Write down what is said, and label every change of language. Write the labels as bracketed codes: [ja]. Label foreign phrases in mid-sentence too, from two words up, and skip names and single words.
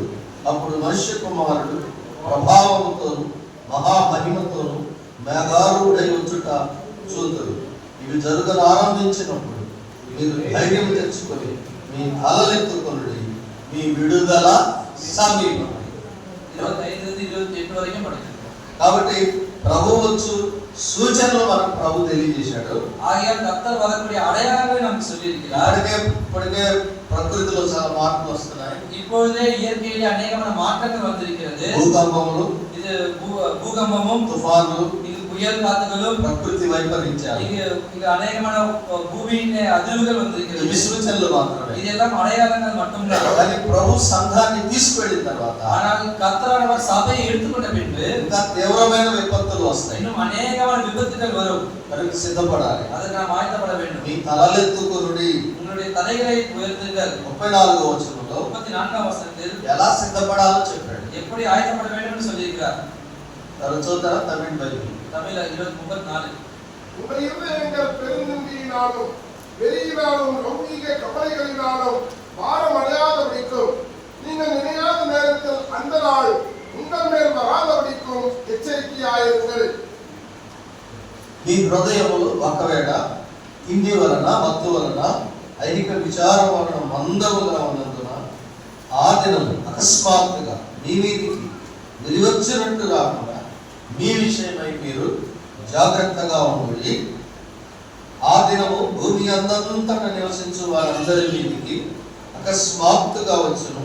[te] అప్పుడు మనుష్య కుమారుడు ప్రభావముతోను మహామహిమతోను మేఘారూఢై వచ్చుట చూతురు. ఇవి జరుగును ఆరంభించినప్పుడు మీరు ధైర్యం తెచ్చుకొని మీ తలలెత్తుకొనుడి, మీ విడుదల సమీపం. [ta] 25 28 வரைக்கும் படிக்கிறோம். [te] కాబట్టి ప్రభు వచ్చు సూచనలు మనకు ప్రభు తెలియజేశాడు. [ta] ஆகையால் கர்த்தர் வரக்கூடிய அடையாளங்களை நமக்கு சொல்லியிருக்கிறார். [te] ఇప్పటికే ప్రకృతిలో చాలా మార్పులు వస్తున్నాయి. [ta] இப்பொழுதே இயற்கையிலே அநேகமான மாற்றங்கள் வந்திருக்கிறது. [te] భూకంపములు, [ta] இது பூகம்பமும், [te] తుఫానులు, [ta] இது புயல் காத்துகளும், [te] ప్రకృతి వైపరీత్యాలు, [ta] இங்கு அநேகமான பூமியின் அதிர்வுகள் வந்திருக்கிறது. [te] ఇవి సూచనలు మాత్రమే. [ta] இதெல்லாம் அடையாளங்கள் மட்டும்தான். [te] కానీ ప్రభు సంఘాన్ని తీసుకెళ్ళిన తర్వాత [ta] ஆனால் கர்த்தரானவர் சபையை எடுத்துக்கொண்ட பின்பு [te] ఇంకా తీవ్రమైన విపత్తులు వస్తాయి. [ta] இன்னும் అநேகமான விபத்துகள் வரும். [te] మరి సిద్ధపడాలి. [ta] அதற்கு நாம் ஆயத்தப்பட வேண்டும். [te] మీ తలలెత్తుకునుడి. [ta] உங்களுடைய தலைகளை உயர்த்துங்கள். [te] 34వ వచనంలో [ta] 34వ வசனத்தில் [te] ఎలా సిద్ధపడాలో చెప్పాడు. [ta] எப்படி ஆயத்தப்பட வேண்டும் என்று சொல்லியிருக்கிறார். [te] చూద్దారా తమిళ బైబిల్. [ta] தமிழ்ல 34. உங்கள் இருதயங்கள் பெருநம்பியினாலும் வெறியினாலும் லௌகீக கவலைகளினாலும் பாரம் அடையாதபடிக்கும் நீங்கள் நினையாத நேரத்தில் அந்த நாள் உங்கள் மேல் வராதபடிக்கும் எச்சரிக்கையாயிருங்கள். [te] మీ హృదయములు ఒకవేళ తిండి వలన మత్తు వలన ఐహిక విచారం వలన మందముగా ఉన్నందున ఆ దినము అకస్మాత్తుగా మీ మీదికి వెలివచ్చినట్టు కాకుండా మీ విషయమై మీరు జాగ్రత్తగా ఉండి, ఆ దినము భూమి అందంతటా నివసించు వారందరి మీదికి అకస్మాత్తుగా వచ్చును.